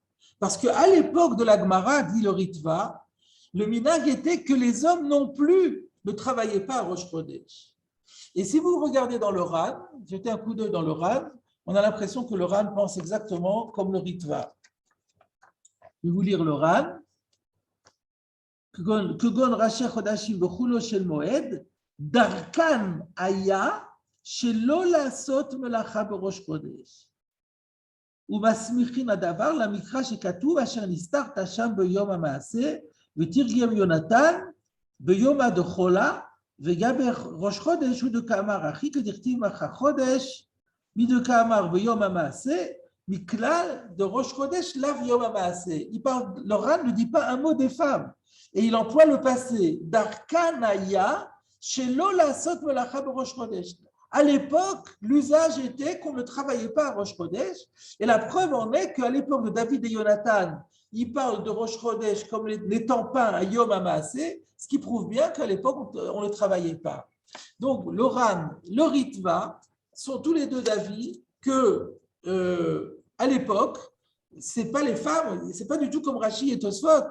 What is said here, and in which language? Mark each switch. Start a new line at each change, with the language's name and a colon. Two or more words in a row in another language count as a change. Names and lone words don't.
French: Parce qu'à l'époque de la Gemara, dit le Ritva, le minhag était que les hommes non plus ne travaillaient pas à Rosh Chodesh. Et si vous regardez dans le Ran, jetez un coup d'œil dans le Ran, on a l'impression que le Ran pense exactement comme le Ritva. Je vais vous lire le Ran.
Hebrew: כגון ראשי חדשים בחולו של מועד דרכן היה שלא לעשות מלאכה בראש חודש. ומסמיכין הדבר למקרא שכתוב אשר נסתרת שם ביום המעשה ותרגם יונתן ביום הדחולה וגם בראש חודש הוא דקאמר אחי כדכתיב אחר חודש מדקאמר ביום המעשה מכלל דראש חודש לאו יום המעשה.
French: Le Ran ne dit pas un mot des femmes et il emploie le passé
Hebrew: דרכן היה שלא לעשות מלאכה בראש חודש.
French: À l'époque, l'usage était qu'on ne travaillait pas à Rosh Chodesh. Et la preuve en est qu'à l'époque de David et Jonathan, ils parlent de Rosh Chodesh comme n'étant pas un
Hebrew: יום המעשה,
French: ce qui prouve bien qu'à l'époque, on ne travaillait pas. Donc, le Ran, le Ritva sont tous les deux d'avis que, à l'époque, ce n'est pas les femmes, ce n'est pas du tout comme Rashi et Tosfot.